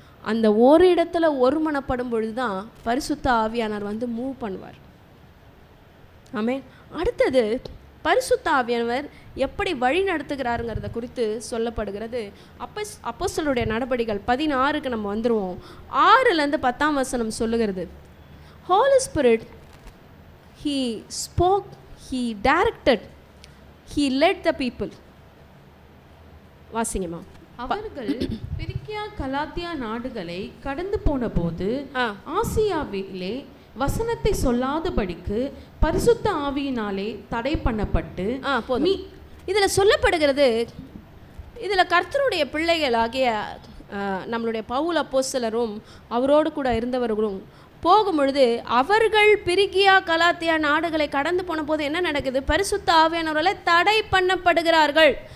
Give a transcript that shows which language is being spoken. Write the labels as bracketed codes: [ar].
[ta] அந்த ஒரு இடத்துல ஒருமனப்படும் பொழுது தான் பரிசுத்த ஆவியானவர் வந்து மூவ் பண்ணுவார். ஆமென். அடுத்தது பரிசுத்த ஆவியானவர் எப்படி வழி நடத்துகிறாருங்கிறத குறித்து சொல்லப்படுகிறது. அப்போஸ்தலருடைய நடபடிகள் 16க்கு நம்ம வந்துடுவோம். 6லேருந்து 10ஆம் வசனம் சொல்லுகிறது, [en] Holy Spirit, He spoke, He directed, He led the people. [ta] வாசிங்கம்மா. அவர்கள் பிரிக்கியா கலாத்தியா நாடுகளை கடந்து போன போது ஆசியாவிலே வசனத்தை சொல்லாதபடிக்கு பரிசுத்த ஆவியினாலே தடை பண்ணப்பட்டு இதில் சொல்லப்படுகிறது, இதில் கர்த்தருடைய பிள்ளைகளாகிய நம்மளுடைய பவுல் அப்போஸ்தலரும் அவரோடு கூட இருந்தவர்களும் போகும்பொழுது அவர்கள் பிரிக்கியா கலாத்தியா நாடுகளை கடந்து போன போது என்ன நடக்குது, பரிசுத்த ஆவியானவர்களை தடை பண்ணப்படுகிறார்கள்.